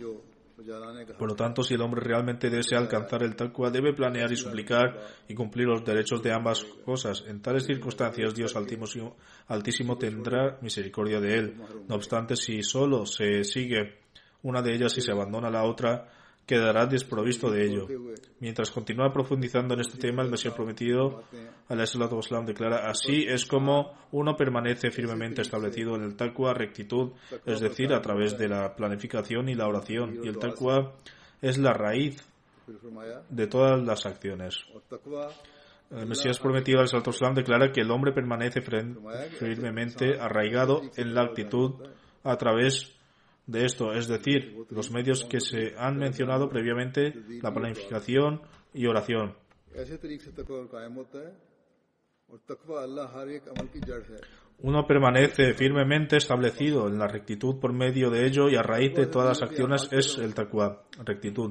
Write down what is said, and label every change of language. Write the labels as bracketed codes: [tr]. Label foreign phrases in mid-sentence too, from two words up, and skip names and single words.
[es] Por lo tanto, si el hombre realmente desea alcanzar el taqwa, debe planear y suplicar y cumplir los derechos de ambas cosas. En tales circunstancias, Dios Altísimo tendrá misericordia de él. No obstante, si solo se sigue una de ellas, si se abandona la otra, quedará desprovisto de ello. Mientras continúa profundizando en este tema, el Mesías prometido, [ar] عليه الصلاة والسلام, [es] declara: así es como uno permanece firmemente establecido en el taqwa, rectitud, es decir, a través de la planificación y la oración. Y el taqwa es la raíz de todas las acciones. El Mesías prometido, [ar] عليه الصلاة والسلام, [es] declara que el hombre permanece firmemente arraigado en la actitud a través de esto, es decir, los medios que se han mencionado previamente, la planificación y oración. Uno permanece firmemente establecido en la rectitud por medio de ello, y a raíz de todas las acciones es el taqwa, rectitud.